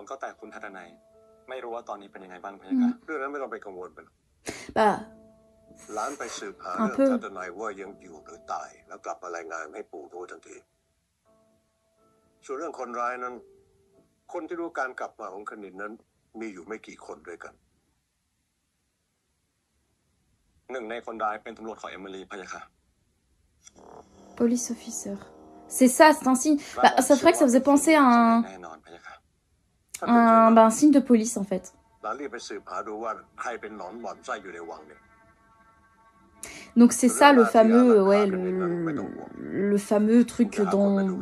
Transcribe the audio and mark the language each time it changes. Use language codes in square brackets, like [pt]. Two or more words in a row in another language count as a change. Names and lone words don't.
[th] ก็แต่คุณทัดนัยไม่รู้ว่าตอนนี้เป็นยังไงบ้างพะยะค่ะเรื่องนั้นไม่ต้องไปกังวลไปหลานไปสืบหาเรื่องทัดนัยว่ายังอยู่หรือตายแล้วกลับมารายงานให้ปู่รู้ทันทีส่วนเรื่องคนร้ายนั้นคนที่รู้การกลับมาของคณินนั้นมีอยู่ไม่กี่คนด้วยกันหนึ่งในคนร้ายเป็นตำรวจของเอมิลีพะยะค่ะ [en] Police officer. [fr] C'est ça, c'est un signe. Bah, ça ferait que ça faisait penser à un signe de police en fait. Donc c'est ça le fameux, ouais, le fameux truc dans...